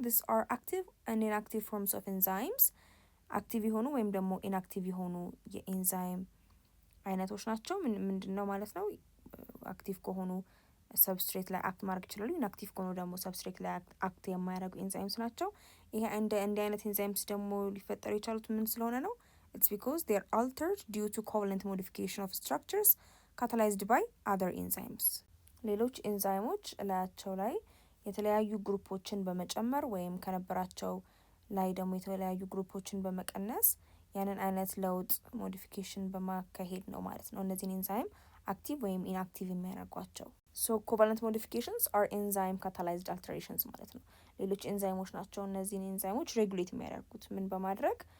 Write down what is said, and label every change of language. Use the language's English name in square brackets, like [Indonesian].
[English] these are active and inactive forms of enzymes [Amharic] አክቲቭ የሆኑ ወይም ደግሞ ኢንአክቲቭ የሆኑ የኤንዛይም አይነቶች ናቸው። ምንድነው ማለት ነው? አክቲቭ ከሆኑ ሰብስትሬት ላይ አክት ማድረግ ይችላሉ። ኢንአክቲቭ ከሆኑ ደግሞ ሰብስትሬት ላይ አክት የማያደርጉ ኤንዛይምስ ናቸው። ይሄ እንደ አይነት ኤንዛይምስ ደግሞ ሊፈጠሩ የቻሉት ምን ስለሆነ ነው? [English] it's because they are altered due to covalent modification of structures catalyzed by other enzymes. [Amharic] ሌሎች ኤንዛይሞች ላያቸው ላይ የተለያዩ ግሩፖችን በመጨመር ወይም ከነበራቸው ላይ ደግሞ የተለያዩ ግሩፖችን በመቀነስ ያንን አይነት ለውጥ ሞዲፊኬሽን በማካሄድ ነው ማለት ነው እነዚህን ኤንዛይም አክቲቭ ወይም ኢንአክቲቭ የሚያደርጓቸው። [English] so covalent modifications are enzyme catalyzed alterations [Amharic] ማለት ነው። ሌሎች ኤንዛይሞች ናቸው እነዚህን ኤንዛይሞች ሬጉሌት የሚያደርጉት ምን በማድረግ